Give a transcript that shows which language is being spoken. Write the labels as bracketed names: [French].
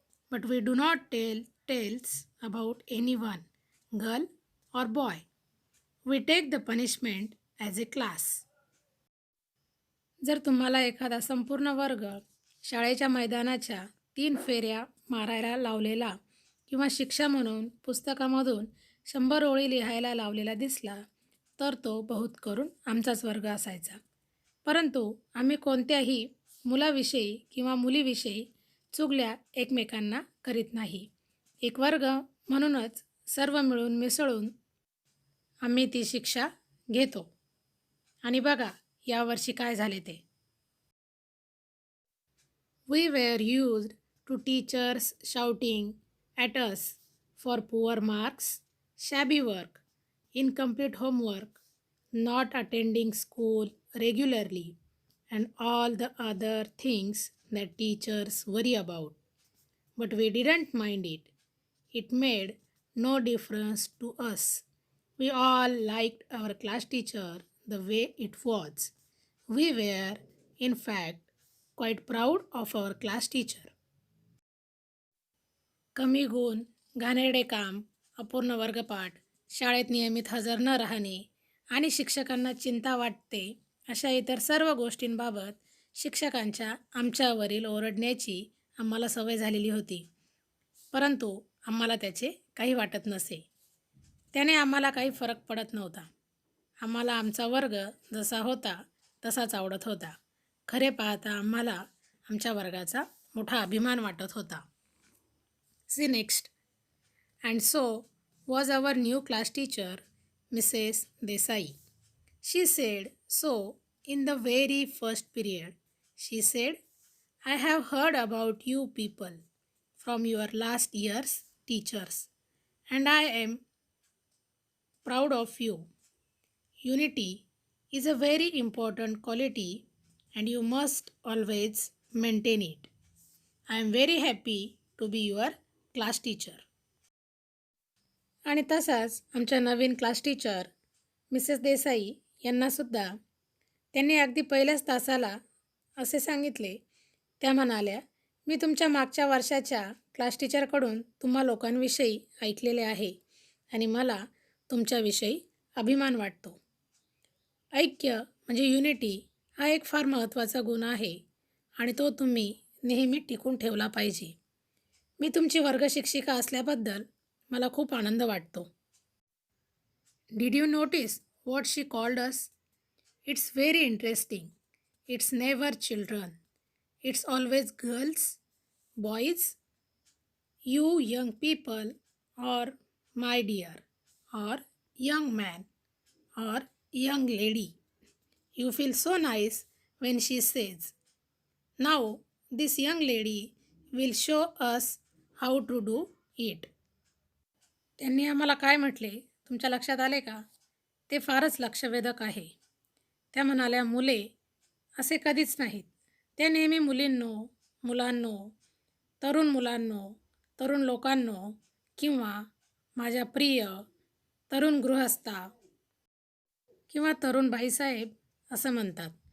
[English] But we do not tell tales about anyone, girl or boy. We take the punishment as a class. [Marathi] जर तुम्हाला एखादा संपूर्ण वर्ग शाळेच्या मैदानाच्या 3 फेऱ्या मारायला लावलेला किंवा शिक्षा म्हणून पुस्तकामधून 100 ओळी लिहायला लावलेला दिसला, तर तो बहुत करून आमचाच वर्ग असायचा. परंतु आम्ही कोणत्याही मुलाविषयी किंवा मुलीविषयी चुगल्या एकमेकांना करीत नाही. एक वर्ग म्हणूनच सर्व मिळून मिसळून आम्ही ती शिक्षा घेतो. आणि बघा यावर्षी काय झाले ते. [English] We were used to teachers shouting at us for poor marks, shabby work, incomplete homework, not attending school regularly, and all the other things that teachers worry about. But we didn't mind it. It made no difference to us. We all liked our class teacher the way it was. We were, in fact, quite proud of our class teacher. [Marathi] कमी गुण, घाणेरडे काम, अपूर्ण वर्गपाठ, शाळेत नियमित हजर न राहणे आणि शिक्षकांना चिंता वाटते अशा इतर सर्व गोष्टींबाबत शिक्षकांच्या आमच्यावरील ओरडण्याची आम्हाला सवय झालेली होती. परंतु आम्हाला त्याचे काही वाटत नसे. त्याने आम्हाला काही फरक पडत नव्हता. आम्हाला आमचा वर्ग जसा होता तसाच आवडत होता. खरे पाहता आम्हाला आमच्या वर्गाचा मोठा अभिमान वाटत होता. [English] See next. And so was our new class teacher Mrs Desai. She said so in the very first period. She said, I have heard about you people from your last year's teachers, and I am proud of you. Unity is a very important quality, and you must always maintain it. I am very happy to be your class teacher. [Marathi] आणि तसाच आमच्या नवीन class teacher Mrs Desai यांनासुद्धा त्यांनी अगदी पहिल्याच तासाला असे सांगितले. त्या म्हणाल्या, मी तुमच्या मागच्या वर्षाच्या क्लास टीचरकडून तुम्हा लोकांविषयी ऐकलेले आहे आणि मला तुमच्याविषयी अभिमान वाटतो. ऐक्य म्हणजे युनिटी हा एक फार महत्त्वाचा गुण आहे आणि तो तुम्ही नेहमी टिकून ठेवला पाहिजे. मी तुमची वर्ग शिक्षिका असल्याबद्दल मला खूप आनंद वाटतो. [English] Did you notice what she called us? It's very interesting. It's never children. It's always girls, boys, you young people, or my dear, or young man, or young lady. You feel so nice when she says, now this young lady will show us how to do it. [Marathi] त्यांनी आम्हाला काय म्हटले तुमच्या लक्षात आले का? ते फारच लक्षवेधक आहे. त्या म्हणाल्या, मुले असे कधीच नाहीत. ते नेहमी मुलींनो, मुलांनो, तरुण मुलांनो, तरुण लोकांनो किंवा माझ्या प्रिय तरुण गृहस्था किंवा तरुण बाईसाहेब असं म्हणतात.